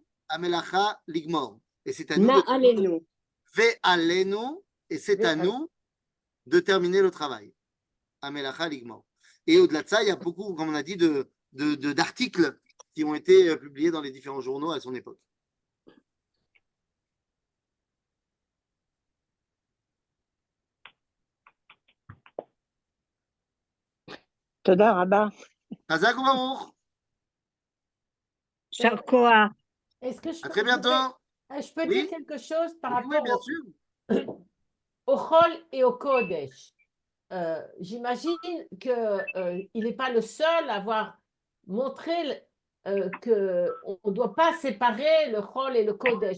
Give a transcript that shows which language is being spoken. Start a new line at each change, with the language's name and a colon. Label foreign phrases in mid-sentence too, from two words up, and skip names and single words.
Hebrew: המלאכה לגמור.
French: Et c'est à nous de Na'alenu. Ve'alenu, et c'est à nous de terminer le travail.
Hebrew: המלאכה לגמור.
French: Et au-delà de ça, il y a beaucoup, comme on a dit, d'articles qui ont été publiés dans les différents journaux à son époque.
Hebrew: תודה רבה. חזק ברוך. יישר כוח.
French: Est-ce que À très bientôt. je peux Oui. dire quelque chose par Oui, rapport bien sûr. au Chol et au Kodesh? J'imagine qu'il n'est pas le seul à avoir montré qu'on ne doit pas séparer le Chol et le Kodesh.